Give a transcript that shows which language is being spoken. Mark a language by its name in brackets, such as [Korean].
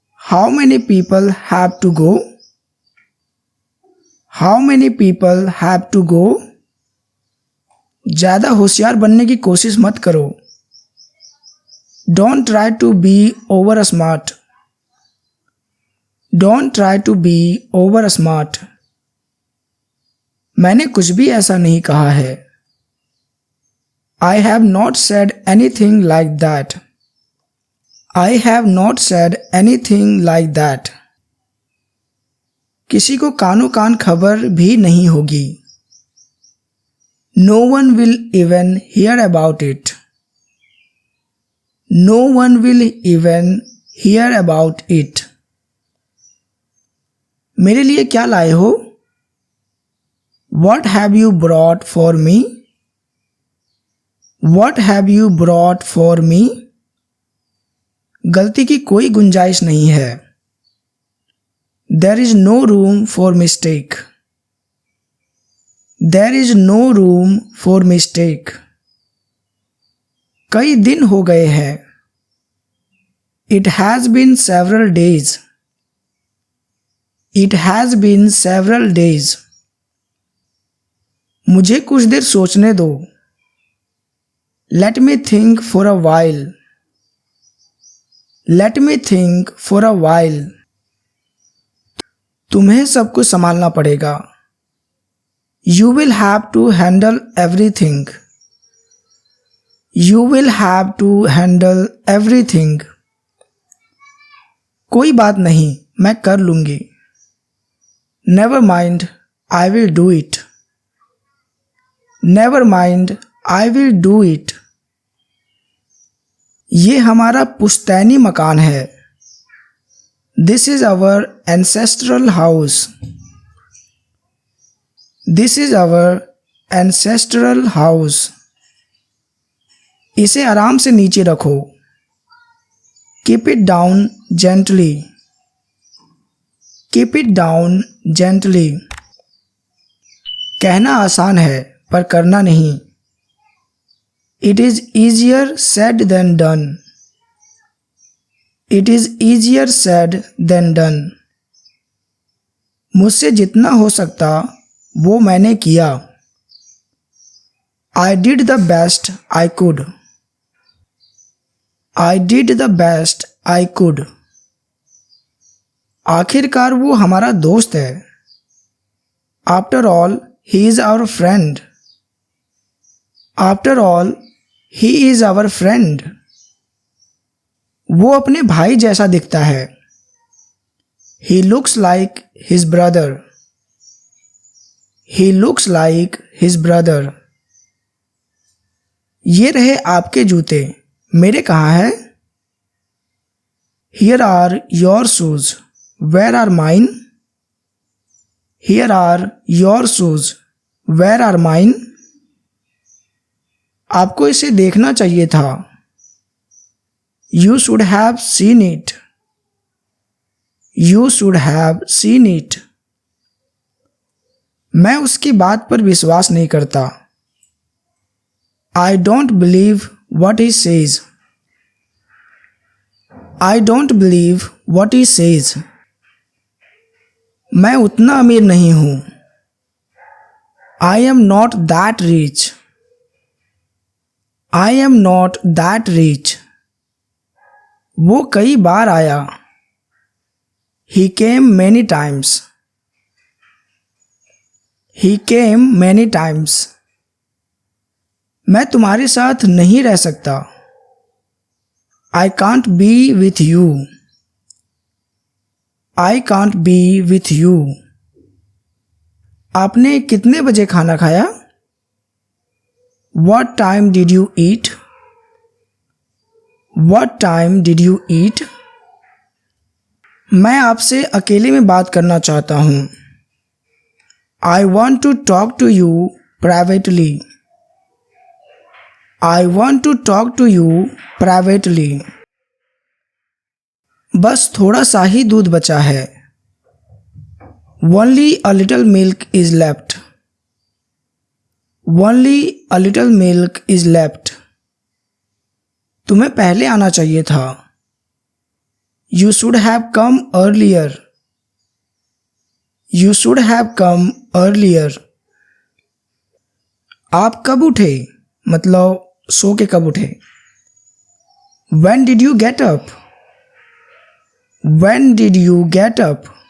[English] How many people have to go? How many people have to go? [Hindi] ज़्यादा होशियार बनने की कोशिश मत करो. [English] Don't try to be over smart. Don't try to be over smart. [Hindi] मैंने कुछ भी ऐसा नहीं कहा है. [English] I have not said anything like that. I have not said anything like that. [Hindi] किसी को कानो कान खबर भी नहीं होगी. [English] No one will even hear about it. No one will even hear about it. [Hindi] मेरे लिए क्या लाए हो? [English] What have you brought for me? What have you brought for me? [Hindi] गलती की कोई गुंजाइश नहीं है. [English] There is no room for mistake. There is no room for mistake. [Hindi] कई दिन हो गए हैं. [English] It has been several days. It has been several days. [Hindi] मुझे कुछ देर सोचने दो. [English] Let me think for a while. Let me think for a while. [Hindi] तुम्हें सब कुछ संभालना पड़ेगा. [English] You will have to handle everything. You will have to handle everything. [Hindi] कोई बात नहीं, मैं कर लूंगी. [English] Never mind, I will do it. Never mind, I will do it. [Hindi] ये हमारा पुश्तैनी मकान है. [English] This is our ancestral house. This is our ancestral house. [Hindi] इसे आराम से नीचे रखो. [English] Keep it down gently. Keep it down gently. [Hindi] कहना आसान है पर करना नहीं. [English] It is easier said than done. It is easier said than done. [Hindi] मुझसे जितना हो सकता वो मैंने किया. [English] I did the best I could. I did the best I could. [Hindi] आखिरकार वो हमारा दोस्त है. [English] After all, he is our friend. After all, he is our friend. [Hindi] वो अपने भाई जैसा दिखता है. [English] He looks like his brother. He looks like his brother. [Hindi] ये रहे आपके जूते. मेरे कहाँ है? [English] Here are your shoes. Where are mine? Here are your shoes. Where are mine? [Hindi] आपको इसे देखना चाहिए था. [English] You should have seen it. You should have seen it. [Hindi] मैं उसकी बात पर विश्वास नहीं करता. [English] I don't believe what he says. I don't believe what he says. [Hindi] मैं उतना अमीर नहीं हूँ. [English] I am not that rich. I am not that rich. [Hindi] वो कई बार आया. [English] He came many times. He came many times. [Hindi] मैं तुम्हारे साथ नहीं रह सकता. [English] I can't be with you. I can't be with you. [Hindi] आपने कितने बजे खाना खाया? [English] What time did you eat? What time did you eat? [Hindi] मैं आपसे अकेले में बात करना चाहता हूँ. [English] I want to talk to you privately. I want to talk to you privately. [Hindi] बस थोड़ा सा ही दूध बचा है. [English] Only a little milk is left. Only a little milk is left. [Hindi] तुम्हें पहले आना चाहिए था. [English] You should have come earlier. You should have come earlier. [Hindi] आप कब उठे? मतलब सो के कब उठे? [English] When did you get up? When did you get up?